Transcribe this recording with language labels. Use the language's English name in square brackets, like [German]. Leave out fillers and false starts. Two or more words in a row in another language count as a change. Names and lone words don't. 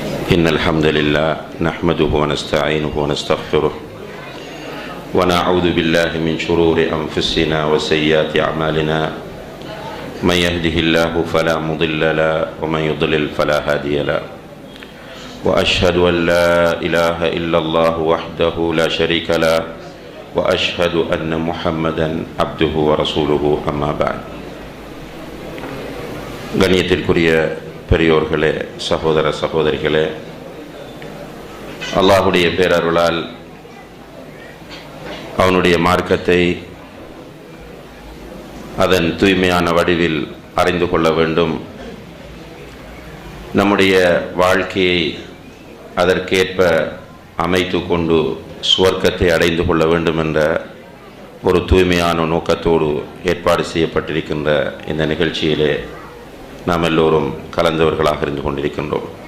[Arabic] إن الحمد لله نحمده ونستعينه ونستغفره ونعوذ بالله من شرور أنفسنا وسيئات أعمالنا من يهده الله فلا مضل له ومن يضلل فلا هادي له وأشهد أن لا إله إلا الله وحده لا شريك له وأشهد أن محمدا عبده ورسوله أما بعد. [Tamil] கண்ணியத்திற்குரிய பெரியோர்களே, சகோதர சகோதரிகளே, அல்லாஹுடைய பேரருளால் அவனுடைய மார்க்கத்தை அதன் தூய்மையான வடிவில் அறிந்து கொள்ள வேண்டும், நம்முடைய வாழ்க்கையை அதற்கேற்ப அமைத்து கொண்டு சுவர்க்கத்தை அடைந்து கொள்ள வேண்டும் என்ற ஒரு தூய்மையான நோக்கத்தோடு ஏற்பாடு செய்யப்பட்டிருக்கின்ற இந்த நிகழ்ச்சியிலே நாம் எல்லோரும் கலந்தவர்களாக இருந்து கொண்டிருக்கின்றோம்.